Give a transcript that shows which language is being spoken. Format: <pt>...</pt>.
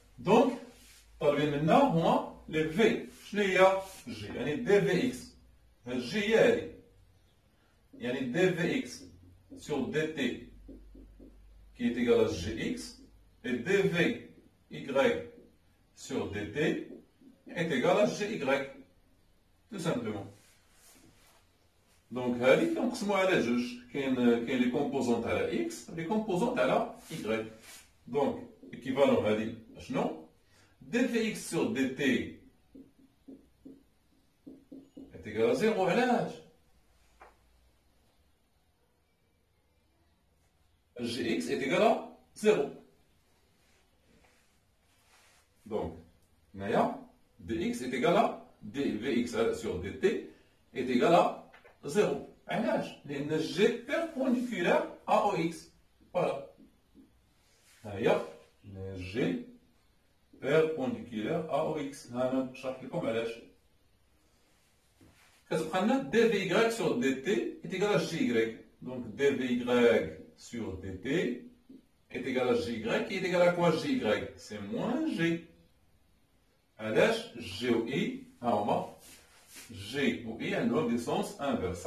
<ar>Donc, طالبين منا هما لي في. شنو هي G؟ يعني دي في اكس. G هي هذه.</ar> <fr>يعني دي في اكس sur dt qui est égal à gx et dv y sur dt est égal à gy. Tout simplement.</fr> <ar>Donc, هذه كنقسموها على جوج. كاين لي كومبوزونت على x لي كومبوزونت على y.</ar> <fr>Donc, équivalent هذه شنو؟ dvx sur dt est égal à 0. علاش؟ gx est égal à 0. Donc, dx est égal à dvx sur dt est égal à 0. علاش؟ لأن g perpendiculaire à OX. Voilà. هي g perpendiculaire à OX.</fr> <ar>أنا نشرح لكم علاش.</ar> <fr>كتبقى لنا dvy sur dt est égal à gy. Donc, dvy sur dt est égal à gy, qui est égal à quoi gy? C'est moins g.</fr> <ar>علاش g و i ها هما g و i عندهم دي سونس انفيرس.</ar>